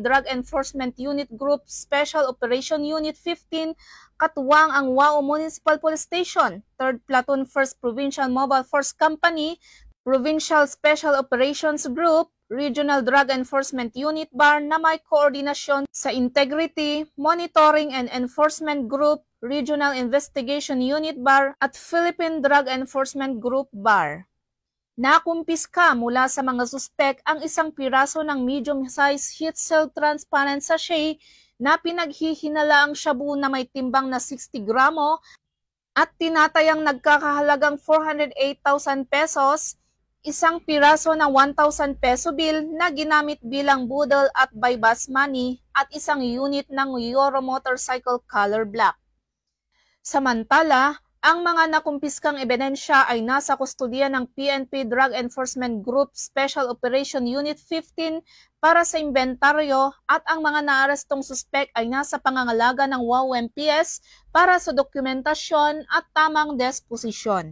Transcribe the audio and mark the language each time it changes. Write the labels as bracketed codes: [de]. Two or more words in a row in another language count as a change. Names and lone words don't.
[tl] Drug Enforcement Unit Group Special Operation Unit 15, katuwang ang Wao Municipal Police Station, 3rd Platoon 1st Provincial Mobile Force Company, Provincial Special Operations Group, Regional Drug Enforcement Unit BAR na may koordinasyon sa Integrity, Monitoring and Enforcement Group, Regional Investigation Unit BAR at Philippine Drug Enforcement Group BAR. Nakumpiska mula sa mga suspek ang isang piraso ng [en] medium-size heat seal transparent sachet [tl] na pinaghihinalaang shabu na may timbang na 60 gramo at tinatayang nagkakahalagang 408,000 pesos, isang piraso na 1,000 [en] peso bill [tl] na ginamit bilang budol at [en] buy-bust money [tl] at isang unit ng Euro [en] motorcycle color black. [tl] Samantala, ang mga nakumpiskang ebidensya ay nasa kustodiya ng PNP Drug Enforcement Group Special Operation Unit 15 para sa inventaryo at ang mga naarestong suspek ay nasa pangangalaga ng WOW MPS para sa dokumentasyon at tamang disposisyon.